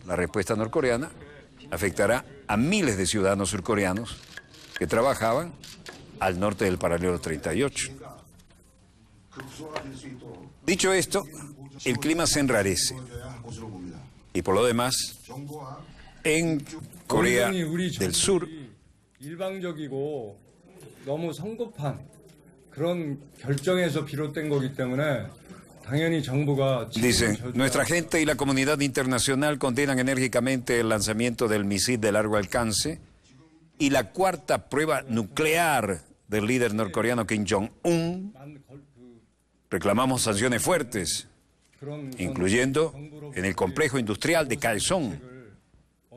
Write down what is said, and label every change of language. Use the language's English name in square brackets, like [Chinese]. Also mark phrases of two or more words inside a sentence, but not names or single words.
[Spanish] La respuesta norcoreana afectará a miles de ciudadanos surcoreanos que trabajaban al norte del paralelo 38. Dicho esto, el clima se enrarece. Y por lo demás, en Corea del Sur, [Korean] 일방적이고 너무 성급한 그런 결정에서 비롯된 거기 때문에 [Spanish] dicen, nuestra gente y la comunidad internacional condenan enérgicamente el lanzamiento del misil de largo alcance y la cuarta prueba nuclear del líder norcoreano Kim Jong-un. Reclamamos sanciones fuertes, incluyendo en el complejo industrial de Kaesong.